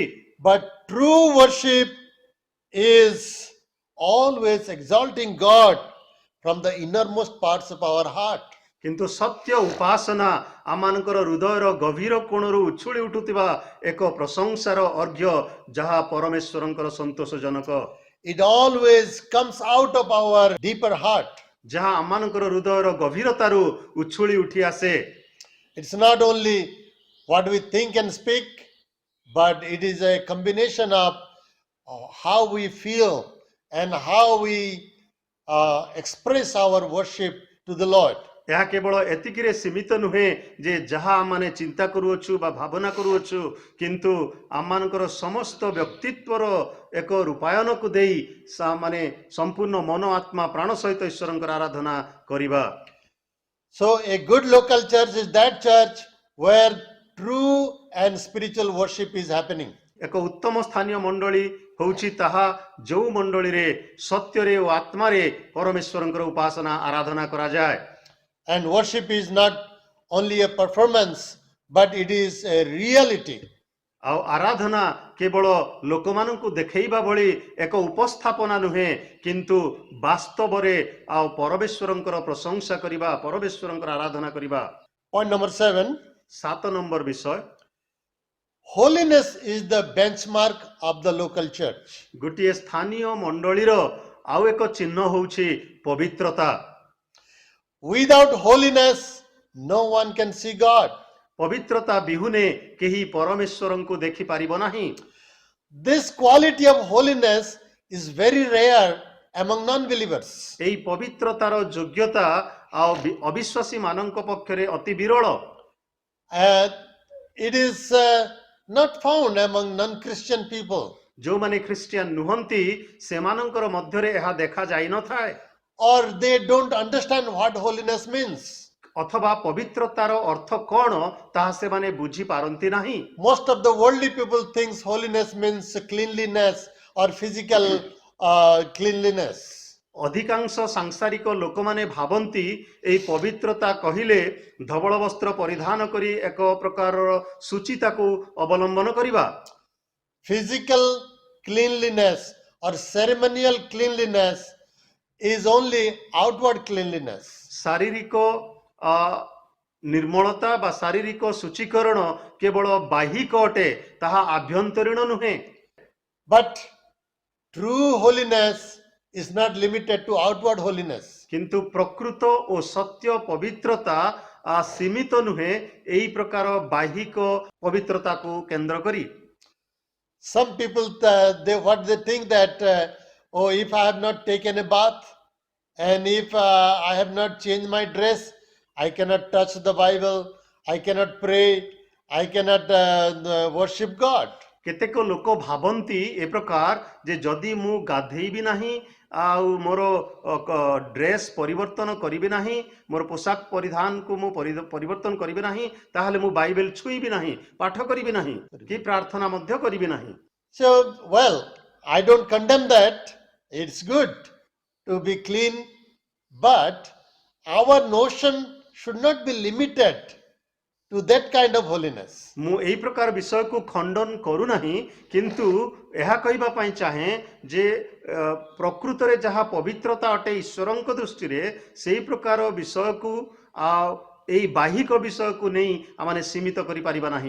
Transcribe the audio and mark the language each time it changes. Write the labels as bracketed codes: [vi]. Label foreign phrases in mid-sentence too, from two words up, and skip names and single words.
[en] But true worship is always exalting God from the innermost parts of our heart. [or] କିନ୍ତୁ ସତ୍ୟ ଉପାସନା ଆମମାନଙ୍କର ହୃଦୟର ଗଭୀର କୋଣରୁ ଉଛୁଳି ଉଠୁଥିବା ଏକ ପ୍ରଶଂସାର ଅର୍ଘ୍ୟ ଯାହା ପରମେଶ୍ୱରଙ୍କର ସନ୍ତୋଷଜନକ। [en] It always comes out of our deeper heart. [or] ଯାହା ଆମମାନଙ୍କର ହୃଦୟର ଗଭୀରତାରୁ ଉଛୁଳି ଉଠି ଆସେ। [en] It's not only what we think and speak, but it is a combination of how we feel and how we express our worship to the Lord. [or] ଏହା କେବଳ ଏତିକିରେ ସୀମିତ ନୁହେଁ ଯେ ଯାହା ଆମେ ଚିନ୍ତା କରୁଅଛୁ ବା ଭାବନା କରୁଅଛୁ, କିନ୍ତୁ ଆମମାନଙ୍କର ସମସ୍ତ ବ୍ୟକ୍ତିତ୍ୱର ଏକ ରୂପାୟନକୁ ଦେଇ ମାନେ ସମ୍ପୂର୍ଣ୍ଣ ମନ ଆତ୍ମା ପ୍ରାଣ ସହିତ ଈଶ୍ୱରଙ୍କର ଆରାଧନା କରିବା। [en] So a good local church is that church where true and spiritual worship is happening. [or] ଏକ ଉତ୍ତମ ସ୍ଥାନୀୟ ମଣ୍ଡଳୀ ହେଉଛି ତାହା ଯେଉଁ ମଣ୍ଡଳୀରେ ସତ୍ୟରେ ଓ ଆତ୍ମାରେ ପରମେଶ୍ୱରଙ୍କର ଉପାସନା ଆରାଧନା କରାଯାଏ। [en] And worship is not only a performance, but it is a reality. [or] ଆଉ ଆରାଧନା କେବଳ ଲୋକମାନଙ୍କୁ ଦେଖେଇବା ଭଳି ଏକ ଉପସ୍ଥାପନା ନୁହେଁ, କିନ୍ତୁ ବାସ୍ତବରେ ଆଉ ପରମେଶ୍ୱରଙ୍କର ପ୍ରଶଂସା କରିବା, ପରମେଶ୍ୱରଙ୍କର ଆରାଧନା କରିବା। [en] Point number 7. [or] 7 ନମ୍ବର ବିଷୟ, [en] Holiness is the benchmark of the local church. [or] ଗୋଟିଏ ସ୍ଥାନୀୟ ମଣ୍ଡଳୀର ଆଉ ଏକ ଚିହ୍ନ ହେଉଛି ପବିତ୍ରତା। [en] Without holiness, no one can see God. [or] ପବିତ୍ରତା ବିହୁନେ କେହି ପରମେଶ୍ୱରଙ୍କୁ ଦେଖିପାରିବ ନାହିଁ। [en] This quality of holiness is very rare among non-believers. [or] ଏହି ପବିତ୍ରତାର ଯୋଗ୍ୟତା ଆଉ ଅବିଶ୍ୱାସୀ ମାନଙ୍କ ପକ୍ଷରେ ଅତି ବିରଳ। [en] It is not found among non-Christian people, [or] ଯେଉଁମାନେ ଖ୍ରୀଷ୍ଟିଆନ ନୁହନ୍ତି ସେମାନଙ୍କର ମଧ୍ୟରେ ଏହା ଦେଖା ଯାଇନଥାଏ, [en] or they don't understand what holiness means. [or] ଅଥବା ପବିତ୍ରତାର ଅର୍ଥ କଣ ତାହା ସେମାନେ ବୁଝି ପାରନ୍ତି ନାହିଁ। [en] Most of the worldly people thinks holiness means cleanliness or physical cleanliness. [or] ଅଧିକାଂଶ ସାଂସାରିକ ଲୋକମାନେ ଭାବନ୍ତି ଏହି ପବିତ୍ରତା କହିଲେ ଧବଳ ବସ୍ତ୍ର ପରିଧାନ କରି ଏକ ପ୍ରକାରର ସୂଚିତାକୁ ଅବଲମ୍ବନ କରିବା। [en] Physical cleanliness or ceremonial cleanliness is only outward cleanliness. [or] ଶାରୀରିକ ନିର୍ମଳତା ବା ଶାରୀରିକ ସୂଚୀକରଣ କେବଳ ବାହ୍ୟିକ ଅଟେ, ତାହା ଆଭ୍ୟନ୍ତରୀଣ ନୁହେଁ। [en] But true holiness is not limited to outward holiness. [or] କିନ୍ତୁ ପ୍ରକୃତ ଓ ସତ୍ୟ ପବିତ୍ରତା ସୀମିତ ନୁହେଁ ଏହି ପ୍ରକାର ବାହ୍ୟିକ ପବିତ୍ରତାକୁ କେନ୍ଦ୍ର କରି। [en] Some people they think that oh, if I have not taken a bath and if I have not changed my dress, I cannot touch the Bible, I cannot pray, I cannot worship God. [or] କେତେକ ଲୋକ ଭାବନ୍ତି ଏ ପ୍ରକାର ଯେ ଯଦି ମୁଁ ଗାଧେଇବି ନାହିଁ ଆଉ ମୋର ଡ୍ରେସ୍ ପରିବର୍ତ୍ତନ କରିବି ନାହିଁ, ମୋର ପୋଷାକ ପରିଧାନକୁ ମୁଁ ପରିବର୍ତ୍ତନ କରିବି ନାହିଁ, ତାହେଲେ ମୁଁ ବାଇବେଲ ଛୁଇଁବି ନାହିଁ, ପାଠ କରିବି ନାହିଁ, କି ପ୍ରାର୍ଥନା ମଧ୍ୟ କରିବି ନାହିଁ। [en] So, well, I don't condemn that. It's good to be clean, but our notion should not be limited to that kind of holiness. [or] ମୁଁ ଏହି ପ୍ରକାର ବିଷୟକୁ ଖଣ୍ଡନ କରୁନାହିଁ, କିନ୍ତୁ ଏହା କହିବା ପାଇଁ ଚାହେଁ ଯେ ପ୍ରକୃତରେ ଯାହା ପବିତ୍ରତା ଅଟେ ଈଶ୍ୱରଙ୍କ ଦୃଷ୍ଟିରେ ସେହି ପ୍ରକାର ବିଷୟକୁ ଆଉ ଏହି ବାହ୍ୟିକ ବିଷୟକୁ ନେଇ ଆମେ ସୀମିତ କରିପାରିବା ନାହିଁ।